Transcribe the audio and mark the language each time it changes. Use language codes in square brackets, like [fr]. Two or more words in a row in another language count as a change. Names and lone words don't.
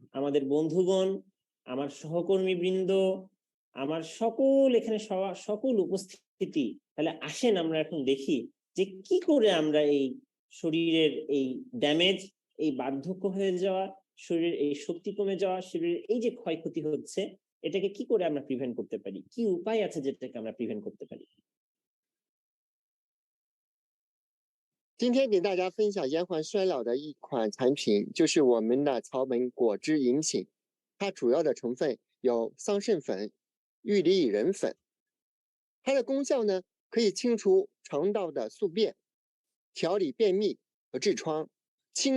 [bn] আমাদের বন্ধুগণ, আমার সহকর্মীবৃন্দ, আমার সকল এখানে সকল উপস্থিতি, তাহলে আসেন আমরা এখন দেখি যে কি করে আমরা এই শরীরের এই ড্যামেজ, এই বার্ধক্য হয়ে যাওয়া, শরীরের এই শক্তি কমে যাওয়া, শরীরের এই যে ক্ষয়ক্ষতি হচ্ছে, এটাকে কি করে আমরা প্রিভেন্ট করতে পারি, কি উপায় আছে যেটাকে আমরা প্রিভেন্ট করতে পারি। [zh] 今天给大家分享延缓衰老的一款产品，就是我们的草本果汁饮品。它主要的成分有桑葚粉、玉里薏仁粉。它的功效呢，可以清除肠道的宿便，调理便秘和痔疮，清